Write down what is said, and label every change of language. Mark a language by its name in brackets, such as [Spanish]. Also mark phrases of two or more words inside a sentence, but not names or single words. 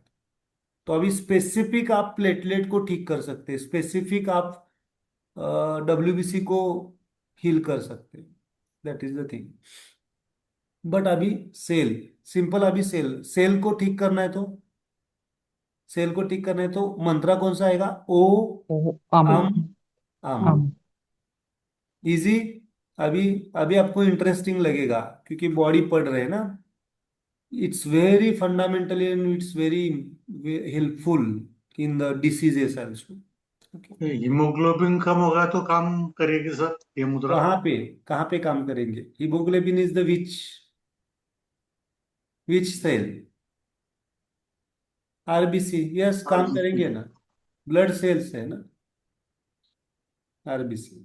[Hindi] तो अभी स्पेसिफिक आप प्लेटलेट को ठीक कर सकते हैं, स्पेसिफिक आप डब्ल्यूबीसी को हील कर सकते हैं, [English] that is the thing. [Hindi] बट अभी सेल, सिंपल, अभी सेल, सेल को ठीक करना है तो, सेल को ठीक करना है तो मंत्रा कौन सा आएगा, ओ, ओ आम, अम, अम। आम। इजी। अभी अभी आपको इंटरेस्टिंग लगेगा क्योंकि बॉडी पढ़ रहे हैं ना। [English] it's very fundamentally and it's very helpful in the diseases also. [Hindi] हीमोग्लोबिन कम होगा तो काम करेगी सर ये मुद्रा। कहाँ पे, कहाँ पे काम करेंगे? [English] hemoglobin is the which cell? RBC, yes, काम आरबीसी। [Hindi] करेंगे ना, [English] blood cells [Hindi] है ना, आरबीसी।